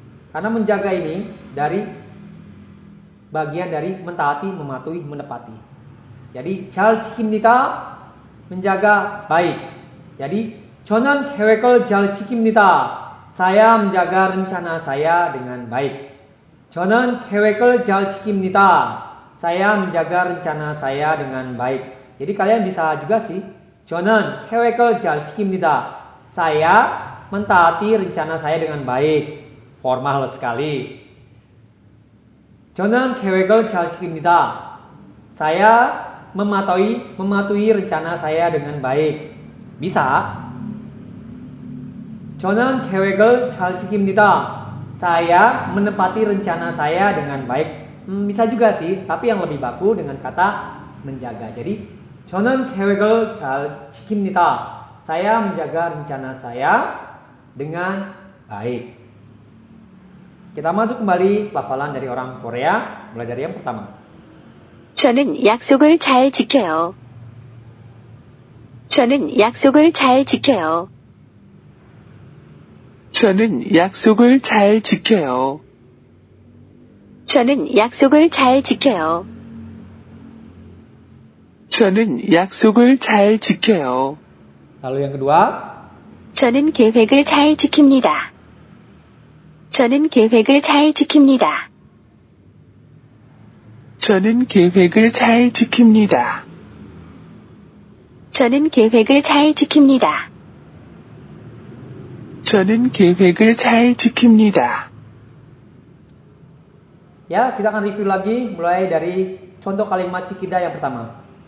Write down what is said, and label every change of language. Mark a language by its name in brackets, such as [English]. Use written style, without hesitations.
[Indonesian] Karena menjaga ini dari bagian dari mentaati, mematuhi, menepati. Jadi [Korean] 잘 지킵니다, [Indonesian] menjaga baik. [Korean] Jadi 저는 계획을 잘 지킵니다. [Indonesian] Saya menjaga rencana saya dengan baik. [Korean] 저는 계획을 잘 지킵니다. [Indonesian] Saya menjaga rencana saya dengan baik. Jadi kalian bisa juga sih. [Korean] 저는 계획을 잘 지킵니다. [Indonesian] Saya mentaati rencana saya dengan baik. Formal sekali. [Korean] 저는 계획을 잘 지킵니다. [Indonesian] Saya mematuhi rencana saya dengan baik. Bisa. [Korean] 저는 계획을 잘 지킵니다. [Indonesian] Saya menepati rencana saya dengan baik. Bisa juga sih, tapi yang lebih baku dengan kata menjaga. [Korean] Jadi, 저는 계획을 잘 지킵니다. [Indonesian] Saya menjaga rencana saya dengan baik. Kita masuk kembali pelafalan dari orang Korea. Mulai dari yang pertama. [Korean] 저는 약속을 잘 지켜요. 저는 약속을 잘 지켜요. 저는 약속을 잘 지켜요. 저는 약속을 잘 지켜요. 저는 약속을 잘 지켜요. [Indonesian] Lalu yang kedua. [Korean] 저는 계획을 잘 지킵니다. 저는 계획을 잘 지킵니다. 저는 계획을 잘 지킵니다. 저는 계획을 잘 지킵니다. 저는 계획을 잘 지킵니다. [Indonesian] Ya, kita akan review lagi mulai dari contoh kalimat Cikida yang pertama.